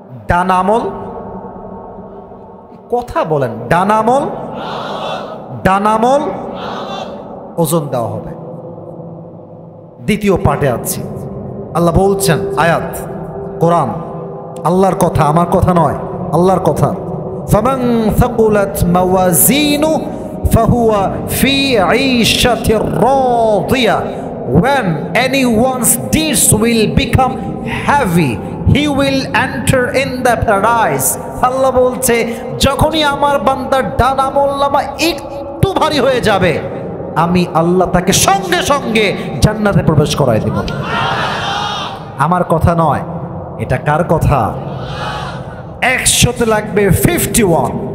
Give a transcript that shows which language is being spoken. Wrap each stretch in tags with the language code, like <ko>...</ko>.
<bn>ডান আমল, কথা বলেন, ডান আমল, ডান আমল ওজন দেওয়া হবে। দ্বিতীয় পার্টে আছি। আল্লাহ বলছেন, আয়াত কোরআন, আল্লাহর কথা, আমার কথা নয়, আল্লাহর কথা।</bn> <ar>ফামান সাকুলাত মাওয়াজিনু ফাহুয়া ফি ঈশাতির রাদিয়া।</ar> <en>When anyone's deeds will become heavy, he will enter in the paradise.</en> <bn>আল্লাহ বলছে যখনই আমার বান্দার ডান আমলনামা একটু ভারী হয়ে যাবে, আমি আল্লাহ তাকে সঙ্গে সঙ্গে জান্নাতে প্রবেশ করায় দেব। আমার কথা নয়, এটা কার কথা? 100তে লাগবে 51।</bn>